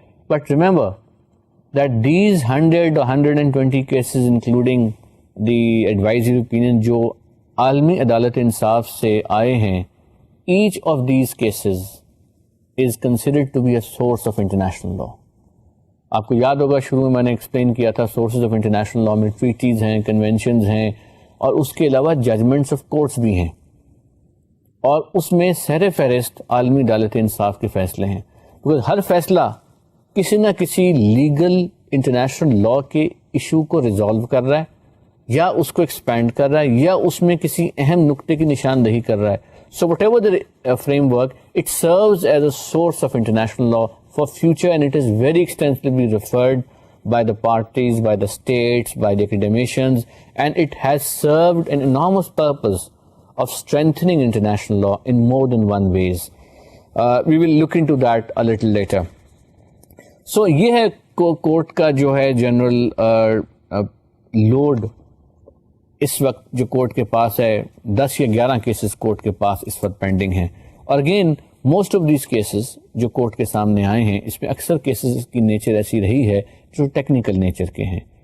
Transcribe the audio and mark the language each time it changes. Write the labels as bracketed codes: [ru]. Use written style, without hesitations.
[en] But remember that these 100 or 120 cases, including the advisory opinion [ur] جو عالمی عدالت انصاف سے آئے ہیں, [en] each of these cases is considered to be a source of international law. [ur] آپ کو یاد ہوگا شروع میں نے ایکسپلین کیا تھا سورسز آف انٹرنیشنل لا میں ٹریٹیز ہیں, کنونشنز ہیں, اور اس کے علاوہ ججمنٹس آف کورٹس بھی ہیں, اور اس میں سر فہرست عالمی عدالت انصاف کے فیصلے ہیں. کیونکہ ہر فیصلہ کسی نہ کسی لیگل انٹرنیشنل لا کے ایشو کو ریزالو کر رہا ہے, یا اس کو ایکسپینڈ کر رہا ہے, یا اس میں کسی اہم نقطے کی نشاندہی کر رہا ہے. [en] So whatever the framework, it serves as a source of international law for future, and it is very extensively referred by the parties, by the states, by the academicians, and it has served an enormous purpose of strengthening international law in more than one ways. We will look into that a little later. [ur] So یہ ہے court کا جو ہے general load اس وقت جو court کے پاس ہے. 10 یا 11 کیسز کورٹ کے پاس اس وقت پینڈنگ ہیں, اور [en] again most of these cases [ur] جو کورٹ کے سامنے آئے ہیں, اس میں اکثر کیسز کی نیچر ایسی رہی ہے جو ٹیکنیکل نیچر کے ہیں.